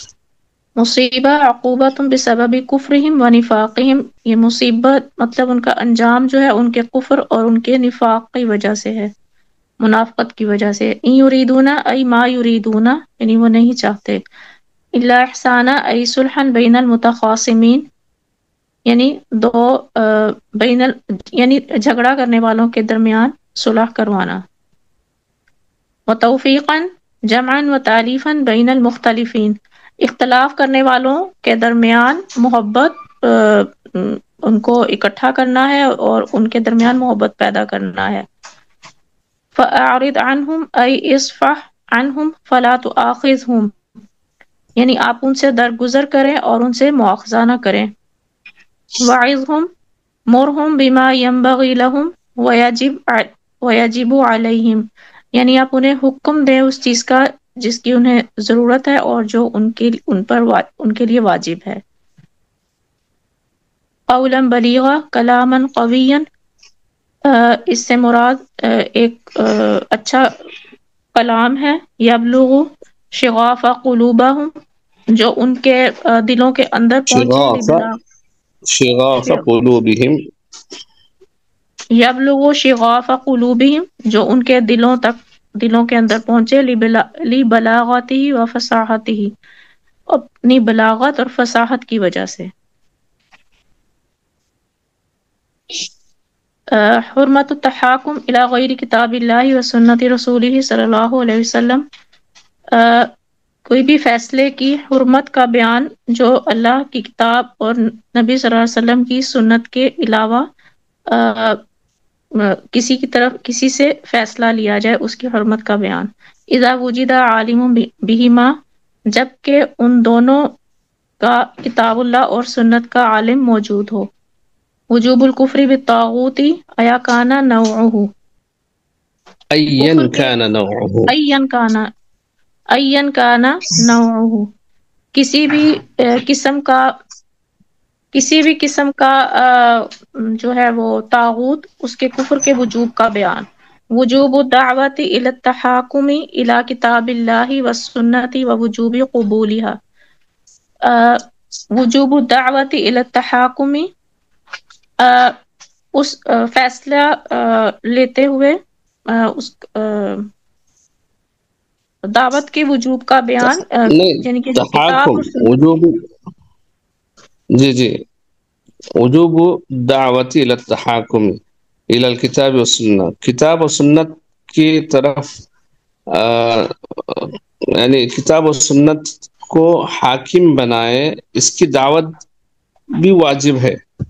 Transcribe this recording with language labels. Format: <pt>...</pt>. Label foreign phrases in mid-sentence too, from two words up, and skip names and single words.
<ar>مصیبہ عقوبت بسبب کفرہم و نفاقہم،</ar> <ur>یہ مصیبت مطلب ان کا انجام جو ہے ان کے کفر اور ان کے نفاق کی وجہ سے ہے، منافقت کی وجہ سے۔</ur> <ar>ان یریدون ای ما یریدون،</ar> <ur>یعنی وہ نہیں چاہتے،</ur> <ar>الا احسانا ای صلحا بین المتخاصمین،</ar> <ur>یعنی بین یعنی جھگڑا کرنے والوں کے درمیان صلح کروانا،</ur> <ar>وتوفیقا جمعا وتالیفا بین المختلفین،</ar> <ur>اختلاف کرنے والوں کے درمیان محبت ان کو اکٹھا کرنا ہے اور ان کے درمیان محبت پیدا کرنا ہے۔</ur> <ar>فَأَعْرِضْ عَنْهُمْ أَيْ اصْفَحْ عَنْهُمْ فَلَا تُؤَاخِذْهُمْ،</ar> <ur>یعنی آپ ان سے درگزر کریں اور ان سے مواخذہ نہ کریں۔</ur> <ar>وَعِظْهُمْ مُرْهُمْ بِمَا يَنبَغِي لَهُمْ وَيَجِبُ عَلَيْهِمْ،</ar> <ur>یعنی آپ انہیں حکم دیں اس چیز کا جس کی انہیں ضرورت ہے اور جو ان کے لیے واجب ہے۔</ur> <ar>قولا بلیغا کلاما قویا،</ar> <ur>اس سے مراد ایک اچھا کلام ہے،</ur> <ar>یبلغ شغاف قلوبہم،</ar> <ur>جو ان کے دلوں کے اندر پہنچے،</ur> <ar>شغاف قلوبہم، یبلغ شغاف قلوبہم،</ar> <ur>جو ان کے دلوں کے اندر پہنچے،</ur> <ar>لبلاغتہ و فصاحتہ،</ar> <ur>اپنی بلاغت اور فصاحت کی وجہ سے۔</ur> <ar>حرمت التحاکم الی غیر کتاب اللہ و سنت رسولہ صلی اللہ علیہ وسلم،</ar> <ur>کوئی بھی فیصلے کی حرمت کا بیان جو اللہ کی کتاب اور نبی صلی اللہ علیہ وسلم کی سنت کے علاوہ کسی سے فیصلہ لیا جائے، اس کی حرمت کا بیان۔</ur> <ar>اذا وجد عالم بہما،</ar> <ur>جب کہ ان دونوں کا کتاب اللہ اور سنت کا عالم موجود ہو۔</ur> <ar>وجوب الکفر بالطاغوت ایا کان نوعہ، این کان نوعہ، این کان نوعہ،</ar> <ur>کسی بھی قسم کا جو ہے وہ طاغوت، اس کے کفر کے وجوب کا بیان۔</ur> <ar>وجوب الدعوت الی التحاکم الی کتاب اللہ والسنت ووجوب قبولها، وجوب الدعوت الی التحاکم،</ar> <ur>اس فیصلہ لیتے ہوئے اس دعوت کے وجوب کا بیان، یعنی کہ جو کتاب اور وجوب، جی</ur> <ar>وجوب دعوت الی التحاکم الی الکتاب والسنہ،</ar> <ur>کتاب و سنت کی طرف یعنی کتاب و سنت کو حاکم بنائے، اس کی دعوت بھی واجب ہے۔</ur>